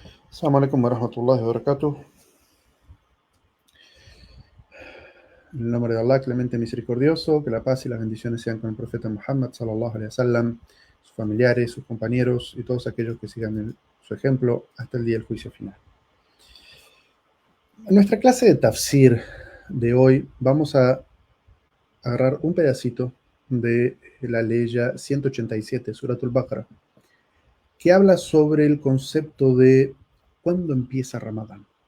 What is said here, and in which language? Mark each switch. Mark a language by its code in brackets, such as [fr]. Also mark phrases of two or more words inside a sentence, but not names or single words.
[ar] السلام عليكم ورحمة الله وبركاته. [es] En el nombre de Allah, clemente y misericordioso, que la paz y las bendiciones sean con el profeta Muhammad [ar] صلى الله عليه وسلم, [es] sus familiares, sus compañeros y todos aquellos que sigan su ejemplo hasta el día del juicio final. En nuestra clase de tafsir de hoy vamos a agarrar un pedacito de la ley 187, Suratul Baqarah, que habla sobre el concepto de cuándo empieza Ramadán.